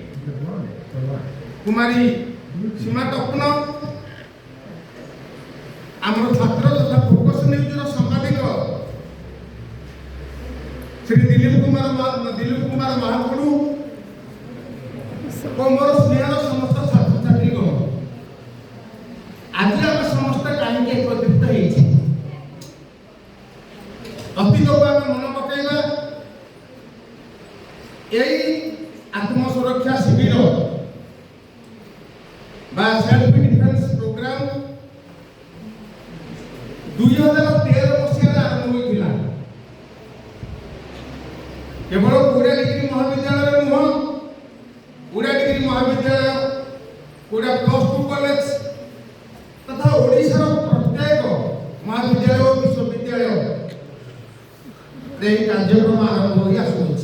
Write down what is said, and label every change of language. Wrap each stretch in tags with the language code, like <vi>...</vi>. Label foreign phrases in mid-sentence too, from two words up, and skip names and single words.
<or>କୁମାରୀ ସୀମା ଟପ୍ନ, ଆମର ଛାତ୍ର ତଥା ଫୋକସ ନ୍ୟୁଜର ସାମ୍ବାଦିକ ଶ୍ରୀ ଦିଲ୍ଲୀପ କୁମାର ମହାକୁଡ଼ୁ ଓ ମୋର ସ୍ନେହର ସମସ୍ତ ଛାତ୍ରଛାତ୍ରୀଗଣ, ଆଜି ଆମେ ସମସ୍ତେ କାହିଁକି ଏକତ୍ରିତ ହେଇଛେ? ଅତୀତକୁ ଆମେ ମନେ ପକାଇବା। ଏଇ ଆତ୍ମସୁରକ୍ଷା ଶିବିର ବା</or> <en>self defense program</en> <or>2013 মସିହାରେ ଆରମ୍ଭ ହୋଇଥିଲା। କେବଳ କୋଇଡ଼ା ଡିଗ୍ରୀ ମହାବିଦ୍ୟାଳୟରେ ନୁହଁ, କୋଇଡ଼ା ଡିଗ୍ରୀ ମହାବିଦ୍ୟାଳୟ, କୋଇଡ଼ା +2 କଲେଜ ତଥା ଓଡ଼ିଶାର ପ୍ରତ୍ୟେକ ମହାବିଦ୍ୟାଳୟ ଓ ବିଶ୍ୱବିଦ୍ୟାଳୟ ଏହି କାର୍ଯ୍ୟକ୍ରମ ଆରମ୍ଭ ହୋଇ ଆସୁଅଛି।</or>